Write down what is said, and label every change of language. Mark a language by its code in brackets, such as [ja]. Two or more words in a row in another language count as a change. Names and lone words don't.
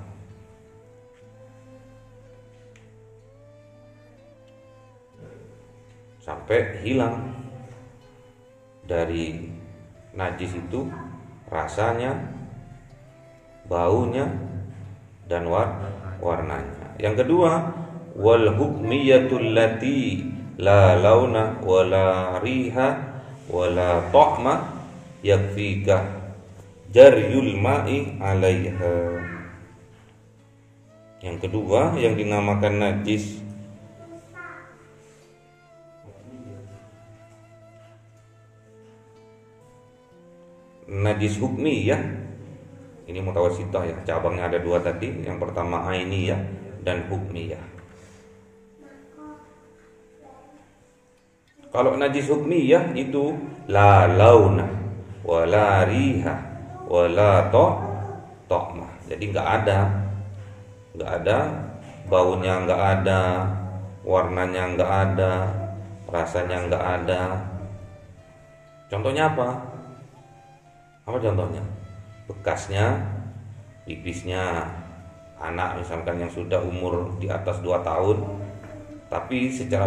[id] Sampai hilang dari najis itu rasanya, baunya, dan warnanya. Yang kedua, [ar] والحكمية التي لا لون ولا ريح ولا طعم يكفيك جري الماء عليها. [id] Yang kedua yang dinamakan najis hukmi ya. Ini mutawasithah ya, cabangnya ada 2 tadi. Yang pertama ainiyah dan hukmiyah. Kalau najis hukmiyah itu [ar] لا لون ولا ريح ولا طعم. [id] Jadi enggak ada baunya, enggak ada warnanya, enggak ada rasanya, enggak ada. Contohnya apa? Apa contohnya? Bekasnya pipisnya anak misalkan yang sudah umur di atas 2 tahun, tapi secara